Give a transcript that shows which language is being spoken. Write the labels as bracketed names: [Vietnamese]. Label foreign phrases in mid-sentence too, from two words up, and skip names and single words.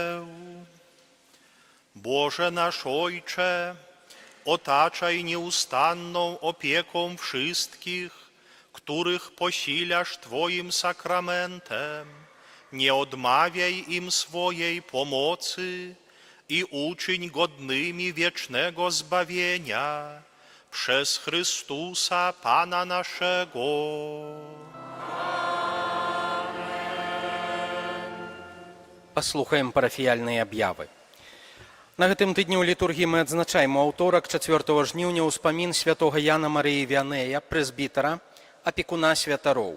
[Polish] Boże nasz Ojcze, otaczaj nieustanną opieką wszystkich, których posilasz Twoim sakramentem. Nie odmawiaj im swojej pomocy i uczyń godnymi wiecznego zbawienia przez Chrystusa Pana naszego. [Belarusian] Паслухаем парафіяльныя аб'явы. На гэтым тыдні ў літургіі мы адзначаем у аўторак 4 жніўня ўспамін святога Яна Марыі Віанея, прэзбітара, апекуна святароў.